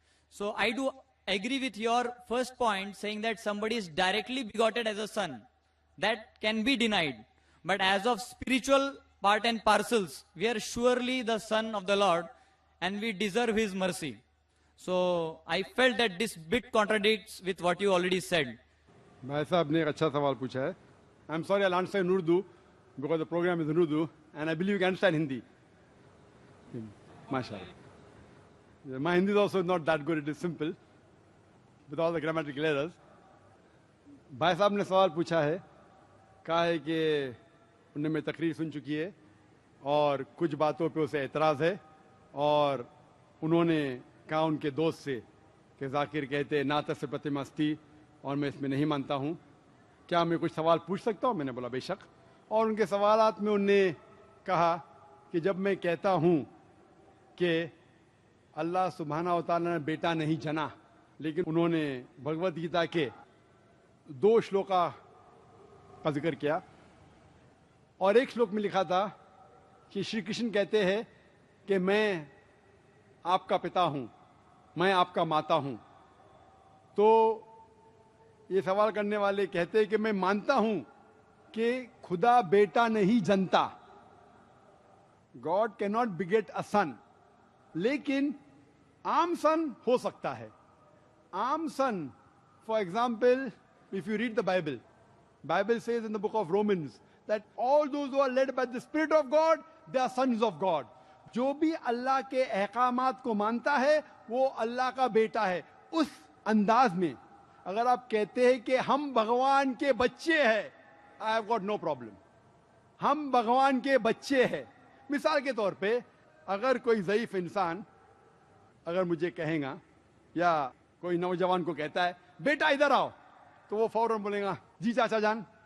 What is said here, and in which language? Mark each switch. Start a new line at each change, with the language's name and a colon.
English: So I do agree with your first point saying that somebody is directly begotten as a son. That can be denied. But as of spiritual part and parcels, we are surely the son of the Lord and we deserve His mercy. So I felt that this bit contradicts with what you already said.
Hindi: भाई साहब ने एक अच्छा सवाल पूछा है.
English: I'm sorry, I'll answer in Urdu because the program is in Urdu and I believe you can understand Hindi. MashaAllah. My Hindi is also not that good, it is simple with all the grammatical errors.
Hindi: भाई साहब ने सवाल पूछा है, कहा है कि उन्होंने मेरी तकरीर सुन चुकी है और कुछ बातों पे उसे एतराज़ है और उन्होंने कहा उनके दोस्त से कि जाकिर कहते नातस्य प्रतिमस्ती और मैं इसमें नहीं मानता हूँ, क्या मैं कुछ सवाल पूछ सकता हूँ? मैंने बोला बेशक. और उनके सवालात में उन्होंने कहा कि जब मैं कहता हूँ कि अल्लाह सुब्हाना व तआला ने बेटा नहीं जना, लेकिन उन्होंने भगवत गीता के 2 श्लोका का जिक्र किया और एक श्लोक में लिखा था कि श्री कृष्ण कहते हैं कि मैं आपका पिता हूं, मैं आपका माता हूं. तो ये सवाल करने वाले कहते हैं कि मैं मानता हूं कि खुदा बेटा नहीं जनता,
English: God can not beget a son,
Hindi: लेकिन आम सन हो सकता है.
English: आम son, for example, if you read the Bible says in the book of Romans that all those who are led by the Spirit of God, they are sons of God.
Hindi: जो भी अल्लाह के अहकामात को मानता है वो अल्लाह का बेटा है. उस अंदाज में अगर आप कहते हैं कि हम भगवान के बच्चे हैं,
English: I have got no problem.
Hindi: हम भगवान के बच्चे हैं. मिसाल के तौर पे अगर कोई ज़ईफ इंसान अगर मुझे कहेगा या कोई नौजवान को कहता है बेटा इधर आओ, तो वो फौरन बोलेगा जी चाचा जान